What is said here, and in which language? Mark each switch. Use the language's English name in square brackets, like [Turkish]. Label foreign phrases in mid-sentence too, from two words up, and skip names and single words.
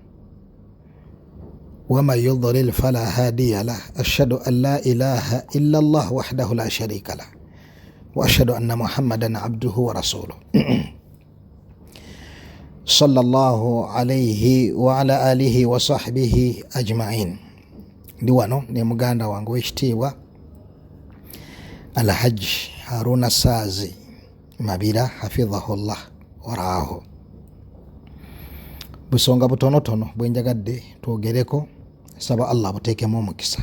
[Arabic] ومن يضلل فلا هادي له أشهد أن لا إله إلا الله وحده لا شريك له وأشهد أن محمدا عبده ورسوله صلى الله عليه وعلى آله وصحبه أجمعين. [Ganda] Ndi wano ne muganda wange w'ekitiibwa Alhaji Haruna Saazi Mabira [Arabic] حفظه الله ورعاه. [Ganda] Busonga butonotono bwe njagadde twogereko, saba Allah buteekemu omukisa.